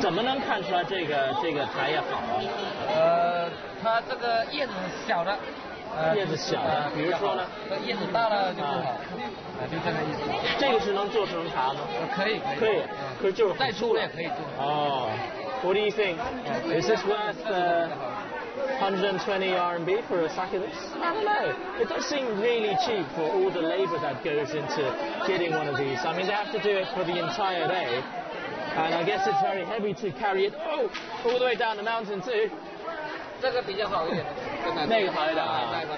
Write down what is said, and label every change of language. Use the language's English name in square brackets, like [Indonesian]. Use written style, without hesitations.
[Chinese] 怎么能看出来这个茶叶好啊？它这个叶子小的，叶子小的，比如说呢？叶子大了就不好，就这个意思。这个是能做成茶吗？可以，可是就是再粗的也可以做。 [English] 哦 ，What do you think? Is this worth 120 RMB for a sack of this? I don't know. It does seem really cheap for all the labour that goes into getting one of these. I mean, they have to do it for the entire day. And I guess it's very heavy to carry it all the way down the mountain too. [Chinese] 这个比较好一点，那个好一点啊。